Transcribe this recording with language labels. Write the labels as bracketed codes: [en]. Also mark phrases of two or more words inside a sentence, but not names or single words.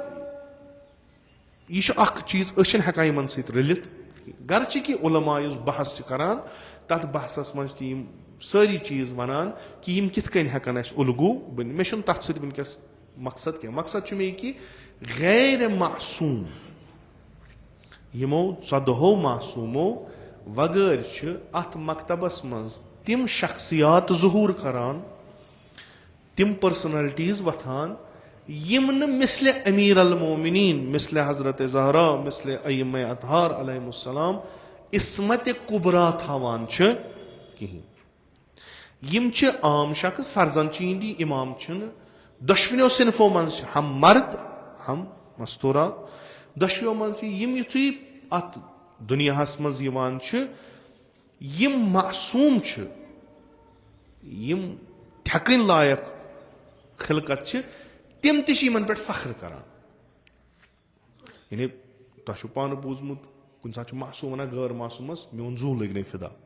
[ks] یہِ چھُ اکھ چیٖز أسۍ چھِنہٕ ہٮ۪کان یِمن سۭتۍ رٔلِتھ گرچہِ کہِ علما یُس بحث چھِ کران تتھ بحثس منٛز چھِ یِم سٲری چیٖز ونان کہِ یِم کِتھ کٔنۍ ہٮ۪کن اَسہِ اُلگوٗ بٔنِتھ مےٚ چھُنہٕ تتھ سۭتۍ وُنکیٚس مقصد کینٛہہ مقصد چھُ مےٚ یہِ کہِ غیر معصوٗم یِمو 14 معصوٗمو وغٲر چھِ اتھ مکتبس منٛز تِم شخصیات ظہوٗر کران تِم پٔرسنلٹیٖز وۄتھان یِم نہٕ مِثلِ امیٖر المومنیٖن مِثلِ حضرت زہرا مِثلِ ائمہ اطہار [ar] علیہم السلام [ks] عصمتِ کُبرا تھاوان چھِ کِہیٖنۍ یِم چھِ عام شخص فرضن چھِ یِہنٛدی اِمام چھِنہٕ دۄشوٕنیو صنفو منٛز چھِ ہم مرد ہم مستوٗرات دۄشوٕیو منٛز چھِ یِم یِتھُے اتھ دُنیاہس منٛز یِوان چھِ یِم معصوٗم چھِ یِم تھٮ۪کٕنۍ لایق خلقت چھِ تِم تہِ چھِ یِمن پٮ۪ٹھ فخر کران یعنی تۄہہِ چھُو پانہٕ بوٗزمُت کُنہِ ساتہٕ چھُ معصوٗم ونان غٲر معصوٗمس میون زوٗ لٔگۍ فِدا